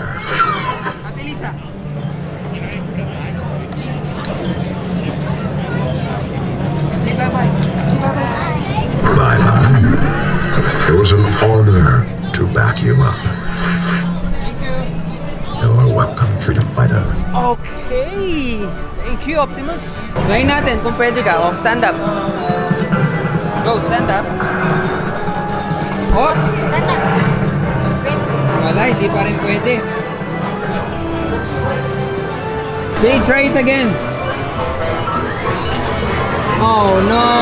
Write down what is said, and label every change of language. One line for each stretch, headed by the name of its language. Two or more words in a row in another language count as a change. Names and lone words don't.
English: Ate Lisa. Say bye-bye. Bye-bye. It was an honor to back you up. Thank you. You're welcome, freedom fighter. Okay. Thank you, Optimus.
Filipino: Try natin kung pwede ka.
English: Oh, stand up. Go, stand up.
Filipino: Oh! Wala, hindi pa rin pwede.
English: Okay, try it again. Oh, no.